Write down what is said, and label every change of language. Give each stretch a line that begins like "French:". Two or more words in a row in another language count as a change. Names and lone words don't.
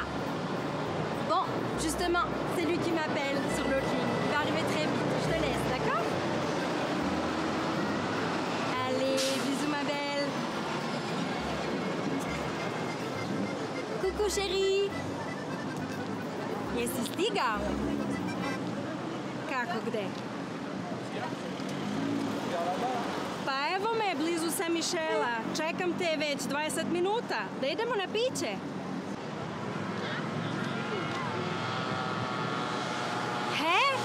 French: Bon, justement, c'est lui qui m'appelle sur l'autre ligne. Il va arriver très vite. Je te laisse, d'accord? Allez, bisous ma belle. Coucou chérie.
Serbian: Jesi stigao? Kako gde? Pa evo me, blizu Saint-Michela. Čekam te već 20 minuta. Da idemo na piće. He?